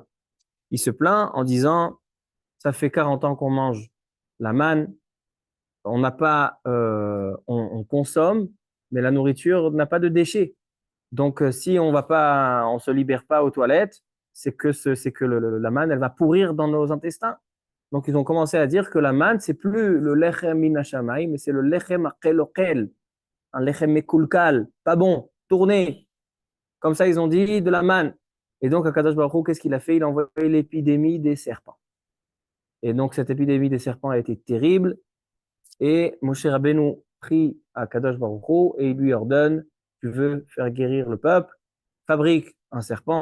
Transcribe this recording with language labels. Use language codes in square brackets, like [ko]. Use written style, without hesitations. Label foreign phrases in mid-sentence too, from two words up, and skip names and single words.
[fr] Il se plaint en disant, ça fait 40 ans qu'on mange la manne, on n'a pas, on consomme, mais la nourriture n'a pas de déchets. Donc, si on va pas, on se libère pas aux toilettes, c'est que la manne, elle va pourrir dans nos intestins. Donc, ils ont commencé à dire que la manne, c'est plus le [he] לחם מן השמים, [fr] mais c'est le [he] לחם הקלוקל, [fr] un [he] לחם מקולקל, [fr] pas bon, tourné. Comme ça, ils ont dit de la manne. Et donc, [he] הקדוש ברוך הוא, [fr] qu'est-ce qu'il a fait? Il a envoyé l'épidémie des serpents. Et donc, cette épidémie des serpents a été terrible. Et Moshe Rabbeinu prie à [he] קדוש ברוך הוא [fr] et il lui ordonne, tu veux faire guérir le peuple, fabrique un serpent.